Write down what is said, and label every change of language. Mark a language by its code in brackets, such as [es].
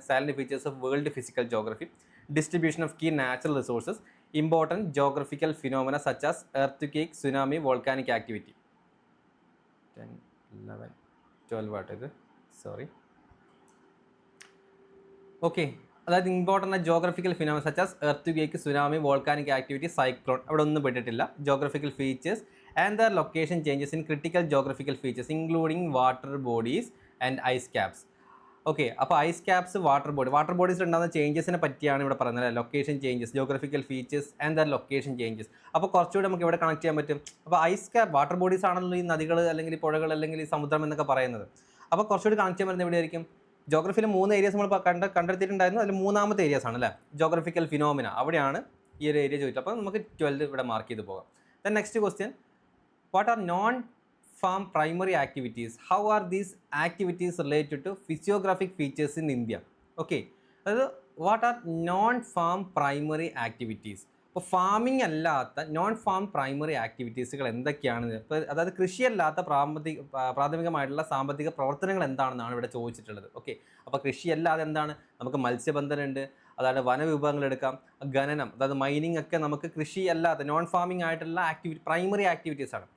[en] Salient features of world physical geography, distribution of key natural resources, important geographical phenomena such as earthquake, tsunami, volcanic activity. [ml] 10, 11, 12 ആയിട്ട് ഇത് okay. [en] അതായത് important geographical phenomena such as earthquake, tsunami, volcanic activity, cyclone. [ml] അവിടെ ഒന്നും പെട്ടിട്ടില്ല. [en] Geographical features and their location changes in critical geographical features including water bodies and ice caps. [ml] Okay, അപ്പോൾ ice caps, water ബോഡീസിൽ ഉണ്ടാകുന്ന ചേഞ്ചസിനെ പറ്റിയാണ് ഇവിടെ പറയുന്നത്. [en] Location changes, geographical features and their location changes. [ml] അപ്പോൾ കുറച്ചുകൂടി നമുക്ക് ഇവിടെ കണക്ട് ചെയ്യാൻ പറ്റും. അപ്പോൾ ഐസ് ക്യാപ്പ്, വാട്ടർ ബോഡീസ് ആണല്ലോ ഈ നദികൾ അല്ലെങ്കിൽ ഈ പുഴകൾ അല്ലെങ്കിൽ ഈ സമുദ്രം എന്നൊക്കെ പറയുന്നത്. അപ്പോൾ കുറച്ചുകൂടി കണക്ട് ചെയ്യാൻ പറ്റുന്നത് എവിടെയായിരിക്കും? ജോഗ്രഫിയിൽ 3 ഏരിയാസ് നമ്മൾ കണ്ടെത്തിയിട്ടുണ്ടായിരുന്നു. അതിൽ 3ാമത്തെ ഏരിയാസ് ആണ് അല്ലേ, ജോഗ്രഫിക്കൽ ഫിനോമിന. അവിടെയാണ് ഈ ഒരു ഏരിയ ചോദിച്ചത്. അപ്പോൾ നമുക്ക് 12 ഇവിടെ മാർക്ക് ചെയ്ത് പോകാം. [en] Then next question, what are non-farm primary activities? How are these activities related to physiographic features in India? Okay, അതായത് what are non-farm primary activities? [ml] അപ്പോൾ ഫാമിംഗ് അല്ലാത്ത നോൺ ഫാം പ്രൈമറി ആക്ടിവിറ്റീസുകൾ എന്തൊക്കെയാണ്? ഇപ്പോൾ അതായത് കൃഷിയല്ലാത്ത പ്രാഥമികമായിട്ടുള്ള സാമ്പത്തിക പ്രവർത്തനങ്ങൾ എന്താണെന്നാണ് ഇവിടെ ചോദിച്ചിട്ടുള്ളത്. ഓക്കെ, അപ്പോൾ കൃഷിയല്ലാതെ എന്താണ്? നമുക്ക് മത്സ്യബന്ധനമുണ്ട്, അതായത് വനവിഭവങ്ങൾ എടുക്കാം, ഖനനം, അതായത് മൈനിങ് ഒക്കെ നമുക്ക് കൃഷി അല്ലാത്ത നോൺ ഫാമിംഗ് ആയിട്ടുള്ള പ്രൈമറി ആക്ടിവിറ്റീസാണ്.